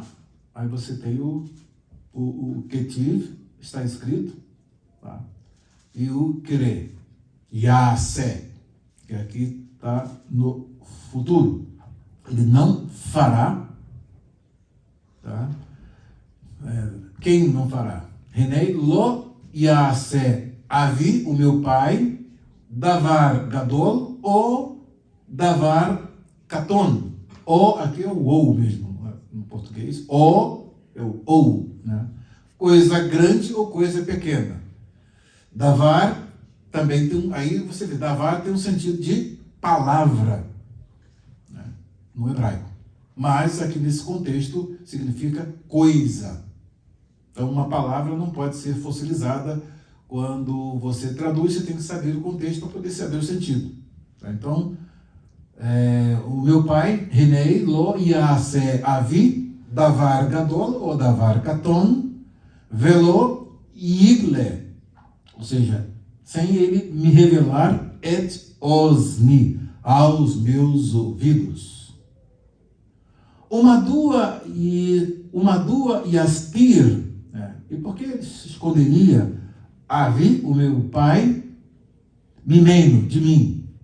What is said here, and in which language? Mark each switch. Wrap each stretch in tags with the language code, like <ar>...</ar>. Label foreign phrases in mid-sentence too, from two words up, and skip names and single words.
<pt>Aí você tem o ketiv, está escrito, tá? E o kere, yase, que aqui está no futuro. Ele não fará, tá? Quem não fará?</pt> <he>הנה לא יעשה אבי,</he> <pt>o meu pai,</pt> <he>דבר גדול ou דבר קטן.</he> <pt>Ou, aqui é o ou mesmo, no português. Ou, é o ou, né? Coisa grande ou coisa pequena. Davar também tem, aí você vê, davar tem um sentido de palavra, né, no hebraico. Mas aqui nesse contexto significa coisa. Então uma palavra não pode ser fossilizada. Quando você traduz, você tem que saber o contexto para poder saber o sentido. Tá? Então, o meu pai,</pt> <he>הנה לא יעשה אבי, דבר גדול ou דבר קטן, ולא יגלה,</he> <pt>ou seja, sem ele me revelar</pt> <he>את אזני,</he> <pt>aos meus ouvidos. Uma dua e astir. E por que ele se esconderia Avi, o meu pai, mimeno, de mim?</pt>